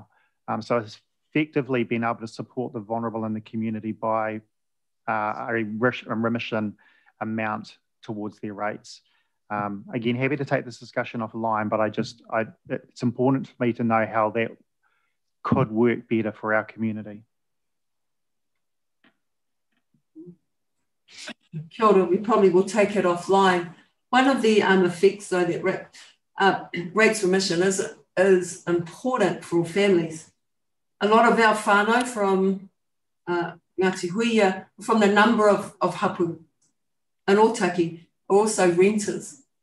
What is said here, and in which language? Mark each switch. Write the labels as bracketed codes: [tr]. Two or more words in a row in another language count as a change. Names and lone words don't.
[en] So it's effectively been able to support the vulnerable in the community by a remission amount towards their rates. Again, happy to take this discussion offline, but it's important for me to know how that could work better for our community. [mi] Kia ora, [en] we probably will take it offline. One of the effects, though, that rates remission is important for families. A lot of our whānau from Ngāti Huia, from the number of hapu and Otaki, are also renters.